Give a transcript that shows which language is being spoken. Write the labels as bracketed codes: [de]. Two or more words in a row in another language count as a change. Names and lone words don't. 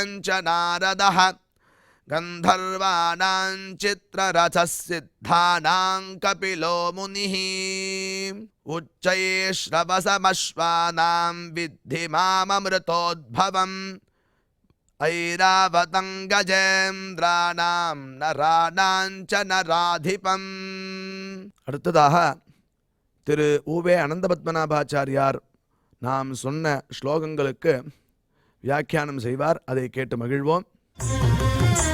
[sa] च नारदः गन्धर्वाणां चित्ररथः सिद्धानां कपिलो मुनिः उच्चैः श्रवसमश्वानां विद्धि माममृतोद्भवम् ऐरावतं गजेन्द्राणां नराणां च नराधिपम्। [ta] அடுத்ததாக திரு ஊவே அனந்தபத்மநாபாச்சாரியார் நாம் சொன்ன ஸ்லோகங்களுக்கு வியாக்கியானம் செய்வார். அதை கேட்டு மகிழ்வோம்.